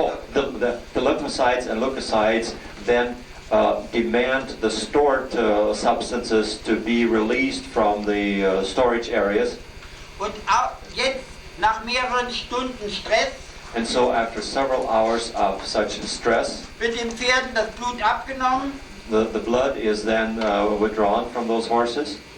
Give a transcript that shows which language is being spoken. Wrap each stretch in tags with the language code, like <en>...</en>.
<en>Oh, the lymphocytes and leukocytes then demand the stored substances to be released from the storage areas.</en> <de>Und auch jetzt, nach mehreren Stunden Stress,</de> <en>And so after several hours of such stress,</en> <de>wird den Pferden das Blut abgenommen</de> <en>the blood is then withdrawn from those horses.</en>